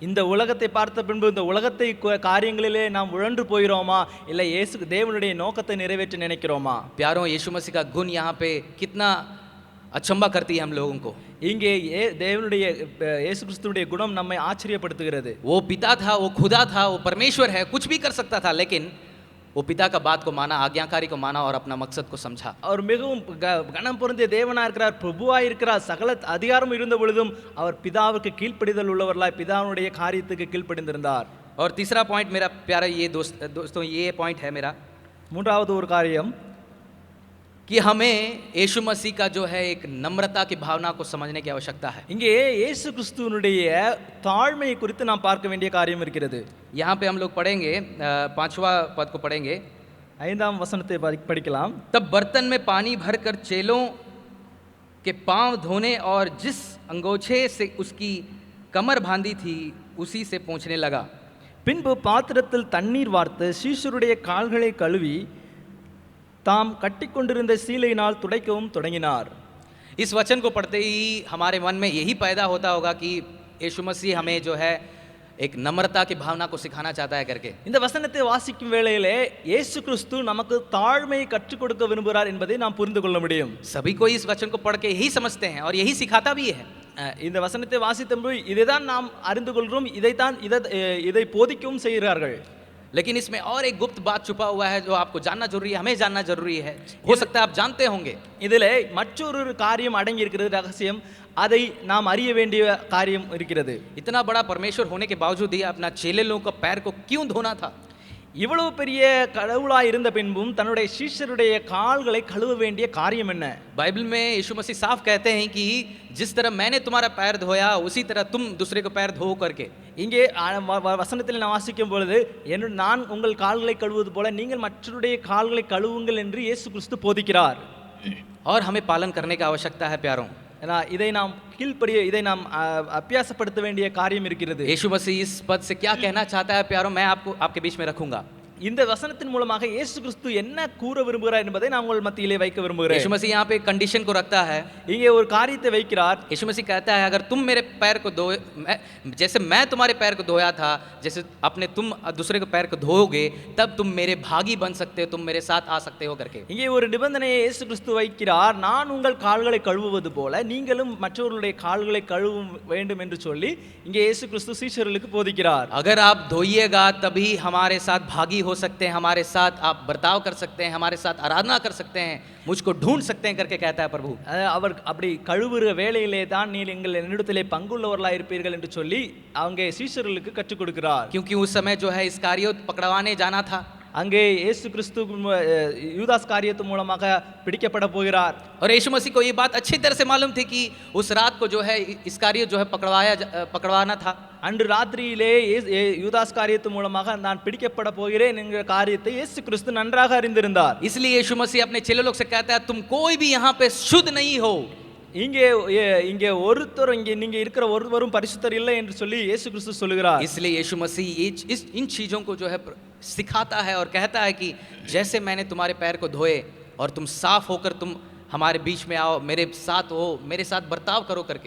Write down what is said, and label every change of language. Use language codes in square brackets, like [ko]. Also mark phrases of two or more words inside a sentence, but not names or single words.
[ta] இந்த உலகத்தை பார்த்த பின்பு இந்த உலகத்தை காரியங்களிலே நாம் உழன்று போகிறோமா, இல்லை இயேசு தேவனுடைய நோக்கத்தை நிறைவேற்ற நினைக்கிறோமா? [hi] प्यारों, यीशु मसीह का गुण यहाँ पे कितना अचंबा करती है हम लोगों को। [ta] இங்கே தேவனுடைய இயேசு கிறிஸ்துவுடைய குணம் நம்மை ஆச்சரியப்படுத்துகிறது. [hi] वो पिता था, वो खुदा था, वो परमेश्वर है, कुछ भी कर सकता था, लेकिन वो पिता का बात को माना, आज्ञाकारी को माना और अपना मकसद को समझा। [ta] அவர் மிகவும் கனம் பொருந்திய தேவனா இருக்கிறார், பிரபுவாய் இருக்கிறார், சகல அதிகாரம் இருந்த பொழுதும் அவர் பிதாவுக்கு கீழ்ப்படிதல் உள்ளவர்களாய் பிதாவுடைய காரியத்துக்கு கீழ்ப்படிந்திருந்தார். [hi] और तीसरा पॉइंट मेरा प्यारा ये दोस्तों ये पॉइंट है मेरा, [ta] மூன்றாவது ஒரு காரியம், [hi] कि हमें यीशु मसीह का जो है एक नम्रता की भावना को समझने की आवश्यकता है। [ta] இங்கே இயேசு கிறிஸ்துவினுடைய தாழ்மையை குறித்து நாம் பார்க்க வேண்டிய காரியம் இருக்கிறது. [hi] यहाँ पे हम लोग पढ़ेंगे 5वां पद को पढ़ेंगे। [ta] 5ஆம் வசனத்தை படிக்கலாம். [hi] तब बर्तन में पानी भरकर चेलों के पांव धोने और जिस अंगोछे से उसकी कमर बांधी थी उसी से पोंछने लगा। [ta] பின்பு பாத்திரத்தில் தண்ணீர் வார்த்து சீஷருடைய கால்களை கழுவி தாம் கட்டிக்கொண்டிருந்த சீலையினால் துடைக்கவும் தொடங்கினார். [hi] इस वचन को पढ़ते ही हमारे मन में यही पैदा होता होगा कि यीशु मसीह हमें जो है एक नम्रता की भावना को सिखाना चाहता है करके। [ta] இந்த வசனத்தை வாசிக்கும் வேளையிலே இயேசு கிறிஸ்து நமக்கு தாழ்மையை கற்றுக் கொடுக்க விரும்புகிறார் என்பதை நாம் புரிந்து கொள்ள முடியும். [hi] सभी कोई इस वचन को पढ़ के यही समझते हैं और यही सिखाता भी है। [ta] இந்த வசனத்தை வாசித்தபோது இதைதான் நாம் அறிந்து கொள்கிறோம், இதை போதிக்கவும் செய்கிறார்கள். [hi] लेकिन इसमें और एक गुप्त बात छुपा हुआ है जो आपको जानना जरूरी है, हमें जानना जरूरी है। हो सकता है आप जानते होंगे। [ta] இதிலே மற்றொரு காரியம் அடங்கி இருக்கிறது, ரகசியம், அதை நாம் அறிய வேண்டிய காரியம் இருக்கிறது. [hi] इतना बड़ा परमेश्वर होने के बावजूद ही अपना चेले लोगों का पैर को क्यों धोना था? [ta] இவ்வளவு பெரிய கடவுளாய் இருந்த பின்பும் தன்னுடைய சீஷருடைய கால்களை கழுவ வேண்டிய காரியம் என்ன? [hi] बाइबल में यीशु मसीह साफ कहते हैं कि जिस तरह मैंने तुम्हारा पैर धोया उसी तरह तुम दूसरे को पैर धो करके। [ta] இங்கே வசனத்தில் நான் வாசிக்கும் பொழுது நான் உங்கள் கால்களை கழுவுவது போல நீங்கள் மற்றவருடைய கால்களை கழுவுங்கள் என்று இயேசு கிறிஸ்து போதிக்கிறார். [hi] और हमें पालन करने की आवश्यकता है प्यारों। [ta] இதை நாம் இதை நாம் அபியாசப்படுத்த வேண்டிய காரியம் இருக்கிறது. [hi] यीशु मसीह इस पद से क्या कहना चाहता है प्यारों, मैं आपको आपके बीच में रखूंगा। [ta] இந்த வசனத்தின் மூலமாக இயேசு கிறிஸ்து என்ன கூற விரும்புகிறார் என்பதை நான் உங்கள் மத்தியிலே வைக்க விரும்புகிறேன். [hi] यीशु मसीह यहाँ पे कंडीशन को रखता है, [ta] இங்கே ஒரு காரியத்தை வைக்கிறார். [hi] यीशु मसीह कहता है अगर तुम मेरे पैर को धोए, जैसे मैं तुम्हारे पैर को धोया था, जैसे अपने तुम दूसरे को पैर को धोओगे तब तुम मेरे भागी बन सकते हो, तुम मेरे साथ आ सकते हो करके। [ta] இங்கே ஒரு நிபந்தனையை இயேசு கிறிஸ்து வைக்கிறார், நான் உங்கள் கால்களை கழுவுவது போல நீங்களும் மற்றவர்களுடைய கால்களை கழுவ வேண்டும் என்று சொல்லி இங்கே இயேசு கிறிஸ்து சீஷர்களுக்கு போதிக்கிறார். [hi] अगर आप धोइएगा तभी हमारे साथ भागी हो सकते हैं, हमारे साथ आप बर्ताव कर सकते हैं, हमारे साथ आराधना कर सकते हैं, मुझको ढूंढ सकते हैं करके कहता है प्रभु। [ta] அவர் அப்படி கழுவுற வேளையிலே தான் நீங்கள் என்னிடத்திலே பங்குள்ளவர்களாக இருப்பீர்கள் என்று சொல்லி அவங்க சீஷர்களுக்கு கற்றுக் கொடுக்கிறார். [hi] क्योंकि उस समय जो है इस्कारियोत पकड़वाने जाना था, [ta] அங்கே இயேசு கிறிஸ்து யூதாஸ் காரியத்து மூலமாக பிடிக்கப்பட போகிறார். [hi] और यीशु मसीह को ये बात अच्छी तरह से मालूम थी कि उस रात को जो है इस्कारियोत जो है पकड़वाना था. [ta] அன்று ராத்திரியிலே யூதாஸ் காரியத்து மூலமாக நான் பிடிக்கப்பட போகிறேன் என்கிற காரியத்தை இயேசு கிறிஸ்து நன்றாக அறிந்திருந்தார். [hi] इसलिए यीशु मसीह अपने चेले लोग से कहता है तुम कोई भी यहाँ पे शुद्ध नहीं हो. [ta] இங்கே இங்கே ஒருத்தர் இங்கே நீங்க இருக்கிற ஒருவரும் பரிசுத்தர் இல்லை என்று சொல்லி இயேசு கிறிஸ்து சொல்லுகிறார். [hi] इसलिए यीशु मसीह इन चीजों को जो है सिखाता है और कहता है कि जैसे मैंने तुम्हारे पैर को धोए और तुम साफ होकर तुम हमारे बीच में आओ, मेरे साथ हो, मेरे साथ बर्ताव करो करके.